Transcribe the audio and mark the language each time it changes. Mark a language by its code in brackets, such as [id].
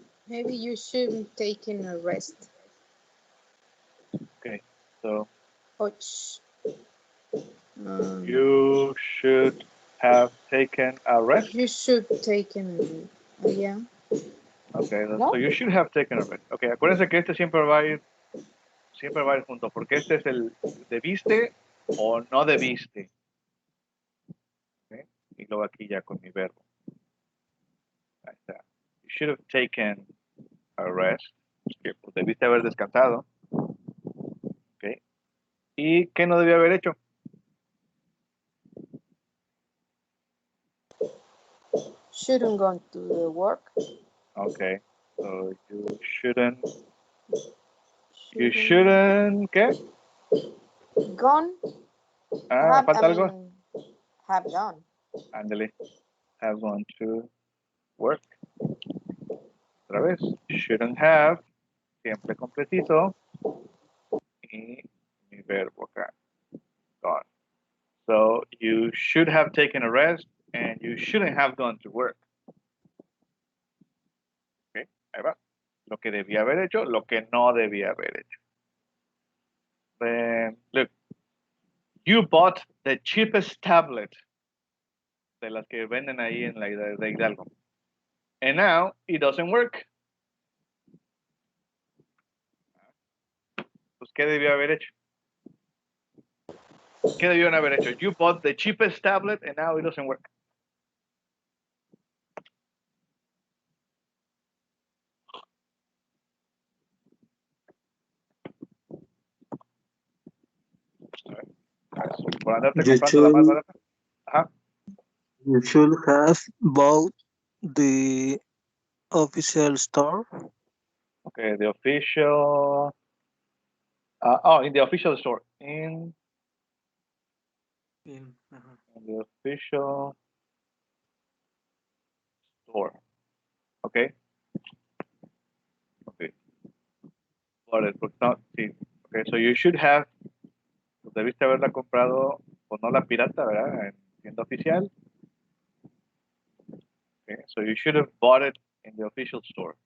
[en] Maybe you shouldn't taken a rest. Okay, so Ouch. you should have taken a rest. You should taken. Yeah. Okay, No? so you should have taken a rest. [es] Okay, acuérdense que este siempre va a ir junto, porque este es el debiste o no debiste. Okay, y luego aquí ya con mi verbo. Ahí está. [en] You should have taken a rest. [es] Que pues debiste haber descansado. Okay. ¿Y qué no debía haber hecho? [en] Shouldn't go to the work. Okay, so you shouldn't. You shouldn't, [es] ¿qué? [en] Gone. [es] Ah, falta algo. [en] Have gone. [es] Ándale. [en] Have gone to work. [es] Otra vez. [en] Shouldn't have. [es] Siempre completito. Y mi verbo acá. [en] Gone. So you should have taken a rest and you shouldn't have gone to work. [es] Okay, ahí va. Lo que debía haber hecho, lo que no debía haber hecho. [en] Then, look, you bought the cheapest tablet [es] de las que venden ahí en la de Hidalgo. [en] And now it doesn't work. [es] Pues, ¿qué debió haber hecho? ¿Qué debieron haber hecho? [en] You bought the cheapest tablet and now it doesn't work. [es] Por andarte [en] You [es] comprando la más [en] should, [es] barata. [en] You should have bought the official store. Okay, the official. In the official store. In the official store. Okay. Okay. Got it. [es] Sí. [en] Okay, so you should have. [es] Pues debiste haberla comprado, o no la pirata, ¿verdad? En tienda oficial. [en] Okay, so you should have bought it in the official store.